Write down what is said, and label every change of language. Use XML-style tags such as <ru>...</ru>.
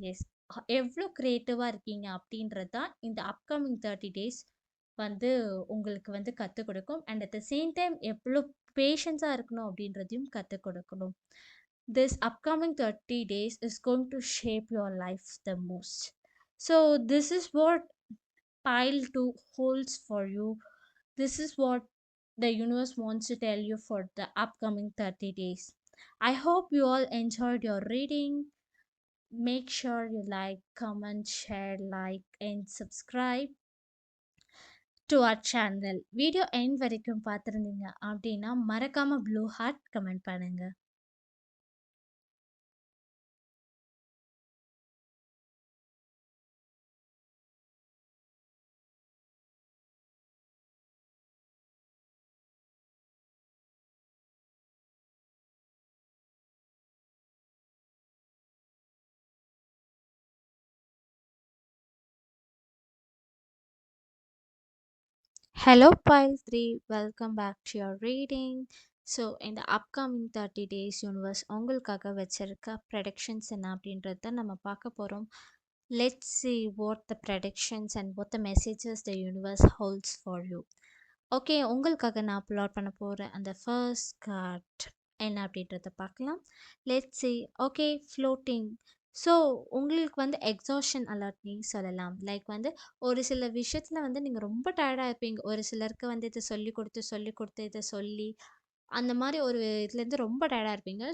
<ta>S, எவ்வளோ க்ரியேட்டிவாக இருக்கீங்க அப்படின்றது தான் இந்த அப்கமிங் 30 டேஸ் வந்து உங்களுக்கு வந்து கற்றுக் கொடுக்கும்.</ta> <en>and at the same time</en> <ta>எவ்வளோ பேஷன்ஸாக இருக்கணும் அப்படின்றதையும் கற்றுக் கொடுக்கணும்.</ta> <en>This upcoming 30 days is going to shape your life the most. So this is what pile 2 holds for you. This is what the universe wants to tell you for the upcoming 30 days. I hope you all enjoyed your reading. Make sure you like, comment, share, like, and subscribe to our channel.</en> <ta>Video end வரைக்கும் பார்த்துருந்தீங்க அப்படின்னா மறக்காம blue heart comment பண்ணுங்க.</ta> <en>Hello, Pile 3. Welcome back to your reading.</en> <ta>So இந்த upcoming 30 days universe உங்களுக்காக வச்சிருக்க predictions என்ன அப்படின்றத நம்ம பார்க்க போகிறோம்.</ta> <en>Let's see what the predictions and what the messages the universe holds for you.</en> <ta>Okay, உங்களுக்காக நான் அப்லோட் பண்ண போகிறேன் அந்த ஃபர்ஸ்ட் கார்ட் என்ன அப்படின்றத பார்க்கலாம்.</ta> <en>Let's see.</en> <ta>Okay, floating. So உங்களுக்கு வந்து எக்ஸாஷன் அலர்ட்னி சொல்லலாம். லைக் வந்து ஒரு சில விஷயத்துல வந்து நீங்க ரொம்ப டயர்டா இருப்பீங்க. ஒரு சிலருக்கு வந்து இத சொல்லிக் குடுத்து, சொல்லிக் குடுத்து, இத சொல்லி, அந்த மாரி ஒரு இதுலேருந்து ரொம்ப டயர்டா இருப்பீங்க.</ta>